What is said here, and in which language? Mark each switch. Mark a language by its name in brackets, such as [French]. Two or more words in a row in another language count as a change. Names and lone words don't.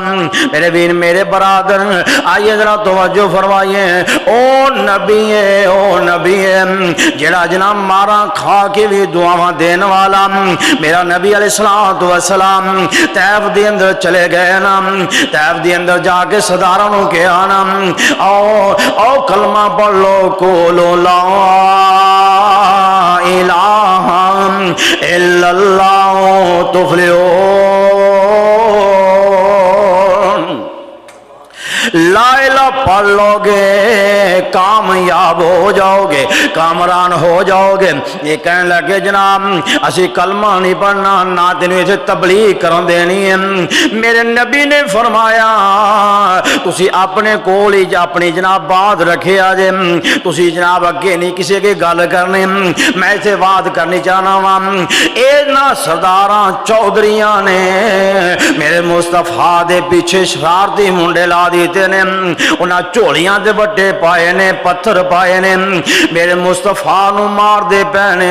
[Punjabi] میرے ویر میرے برادر [Urdu] آئیے ذرا توجہ فرمائیے، [Punjabi] او نبی ہے او نبی ہے جڑا جناب مارا کھا کے بھی دعاواں دین والا، میرا نبی علیہ السلام والسلام طیف دے اندر چلے گئے نا، طیف دے اندر جا کے سرداراں نوں کہا نا او کلمہ پڑھ لو [Arabic] قولوا لا الہ الا اللہ تفلحون، [Urdu] لا الہ پڑھ لو گے کامیاب ہو جاؤ گے، کامران ہو جاؤ گے۔ [Punjabi] یہ کہنے لگے جناب اسی کلمہ نہیں پڑھنا، نہ تینوں اسے تبلیغ کرن دینی ہے۔ میرے نبی نے فرمایا تسی اپنے کول ہی اپنی جناب بات رکھے آجے، تسی جناب اگے نہیں کسی کے گل کرنی۔ میں اسے بات کرنی چاہنا ہوں، اے نا سرداراں چودھریاں نے میرے مصطفیٰ دے پیچھے شرارتی منڈے لا دیتے نے، انہاں چوڑیاں دے بٹے پائے نے، پتھر پائے نے، میرے مصطفیٰ نو مار دے پینے۔